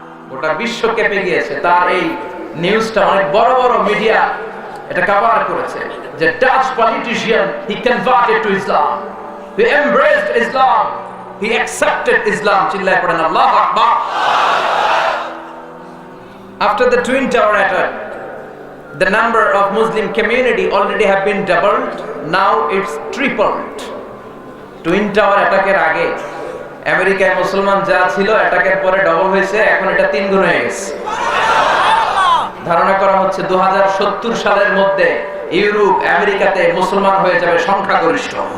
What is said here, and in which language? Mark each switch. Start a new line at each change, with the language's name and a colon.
Bangla: গোটা বিশ্ব কেঁপে গিয়েছে। তার এই নিউজটা অনেক বড় বড় মিডিয়া এটা কভার করেছে যে Dutch politician
English: He converted to Islam, he embraced Islam, he accepted Islam.
Bangla: চিল্লায় পড়েন আল্লাহু আকবার।
English: After the Twin Tower attack, the number of Muslim community already have been doubled, now it's tripled.
Bangla: Twin Tower অ্যাটাকের আগে আমেরিকায় মুসলমান যা ছিল অ্যাটাকের পরে ডবল হয়েছে, এখন এটা 3 গুণ হয়ে গেছে। ধারণা করা হচ্ছে 2070 সালের মধ্যে ইউরোপ আমেরিকাতে মুসলমান হয়ে যাবে সংখ্যাগরিষ্ঠ।